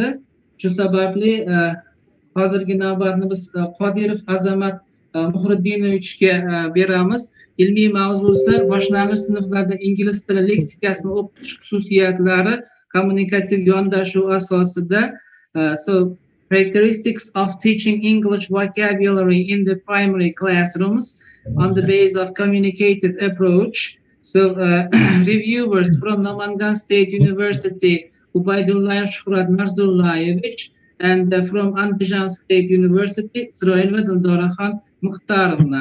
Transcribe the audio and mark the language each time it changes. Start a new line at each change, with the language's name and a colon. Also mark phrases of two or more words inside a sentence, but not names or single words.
Uzbek: Shu sababli hozirgi navbatni biz Qodirov Azamat Muhriddinovichga beramiz. Ilmiy mavzusi boshlang'ich sinflarda ingliz tili leksikasini o'qitish xususiyatlari, kommunikativ yondashuv asosida.
English: So, characteristics of teaching English vocabulary in the primary classrooms on the basis of communicative approach. So, reviewers from Namangan State University, Ubaydullah Shuhrat Narzullayevich, and from Andijan State University, Isroilova Dildoraxon Muxtarovna.